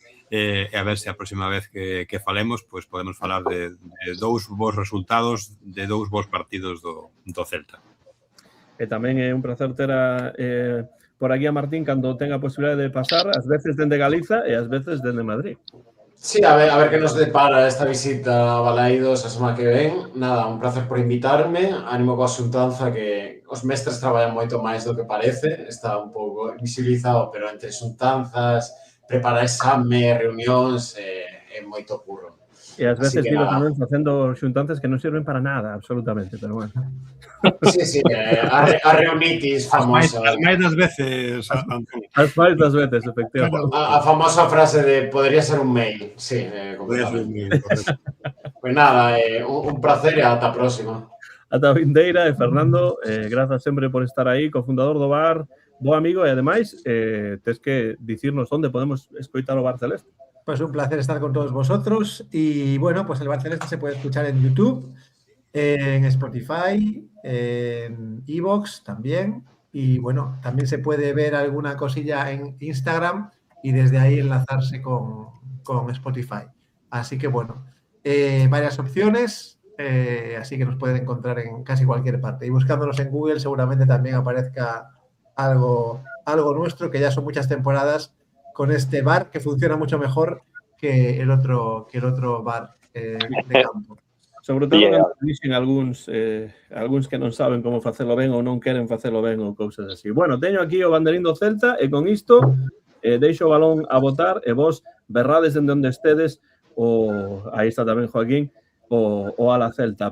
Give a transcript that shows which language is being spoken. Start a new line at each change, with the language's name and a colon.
Galician: E a ver se a próxima vez que falemos pues podemos falar de 2 bons resultados de 2 bons partidos do Celta. E tamén é un placer ter por aquí a Martín cando tenga a posibilidade de pasar, ás veces dende Galiza e ás veces dende Madrid. Sí, a ver que nos depara esta visita a Balaídos a semana que ven. Nada, un placer por invitarme. Ánimo coa xuntanza, que os mestres traballan moito máis do que parece. Está un pouco visibilizado, pero entre xuntanzas, preparar exame, reunións, é moito curro. E ás veces que digo nada. tamén facendo xuntanzas que non sirven para nada, absolutamente, pero bueno. Sí, a reunitis famosa. As máis das veces, Antón. As máis das veces, efectivamente. A famosa frase de
Spanish: podría ser un mail.
Galician: Sí, completamente. Pues nada, un placer e ata a próxima. Ata a vindeira, e Fernando, grazas sempre por estar aí, cofundador do bar, bo amigo, e ademais, tes que dicirnos onde podemos escoitar o Bar Celeste.
Spanish: Pues un placer estar con todos vosotros y bueno, pues el Bar Celeste se puede escuchar en YouTube, en Spotify, en iVoox también y bueno, también se puede ver alguna cosilla en Instagram y desde ahí enlazarse con Spotify. Así que bueno, varias opciones, así que nos pueden encontrar en casi cualquier parte y buscándonos en Google seguramente también aparezca algo nuestro, que ya son muchas temporadas con este bar que funciona mucho mejor que el otro bar de campo.
Galician: Sobre todo cando dixen algúns que non saben como facelo ben ou non queren facelo ben ou cousas así. Bueno, teño aquí o banderín do Celta e con isto deixo o balón a botar e vos berrades dende onde estedes aí está tamén Joaquín, o ala Celta.